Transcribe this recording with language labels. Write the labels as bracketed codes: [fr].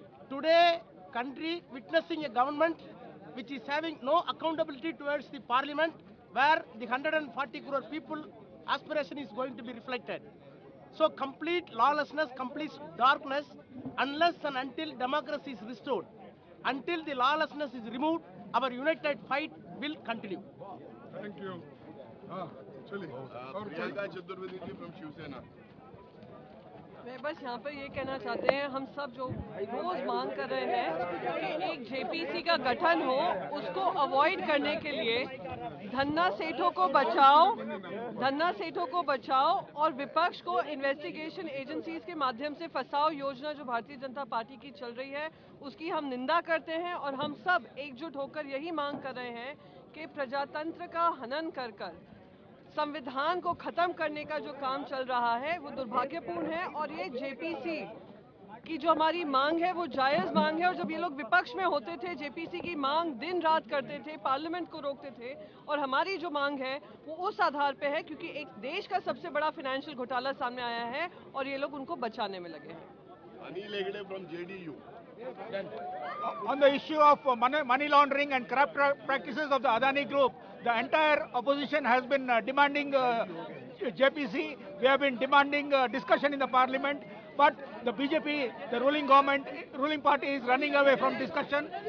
[en] Today, country witnessing a government which is having no accountability towards the parliament, where the 140 crore people aspiration is going to be reflected. So complete lawlessness, complete darkness, unless and until democracy is restored, until the lawlessness is removed, our united fight will continue. Thank you. [hi] हाँ चलिए और Priyanka Chaturvedi ji from Shiv Sena. मैं बस यहाँ पर ये कहना चाहते हैं, हम सब जो रोज मांग कर रहे हैं कि एक जेपीसी का गठन हो, उसको अवॉइड करने के लिए धन्ना सेठों को बचाओ और विपक्ष को इन्वेस्टिगेशन एजेंसीज के माध्यम से फंसाओ योजना जो भारतीय जनता पार्टी की चल रही है, उसकी हम निंदा करते हैं। और हम सब एकजुट होकर यही मांग कर रहे हैं कि प्रजातंत्र का हनन कर संविधान को खत्म करने का जो काम चल रहा है वो दुर्भाग्यपूर्ण है। और ये जेपीसी की जो हमारी मांग है वो जायज मांग है। और जब ये लोग विपक्ष में होते थे, जेपीसी की मांग दिन रात करते थे, पार्लियामेंट को रोकते थे। और हमारी जो मांग है वो उस आधार पे है क्योंकि एक देश का सबसे बड़ा फाइनेंशियल घोटाला सामने आया है और ये लोग उनको बचाने में लगे हैं। Anil Hegde from JDU. [en] On the issue of money laundering and corrupt practices of the Adani Group, the entire opposition has been demanding JPC. We have been demanding discussion in the parliament, but the BJP, the ruling party is running away from discussion.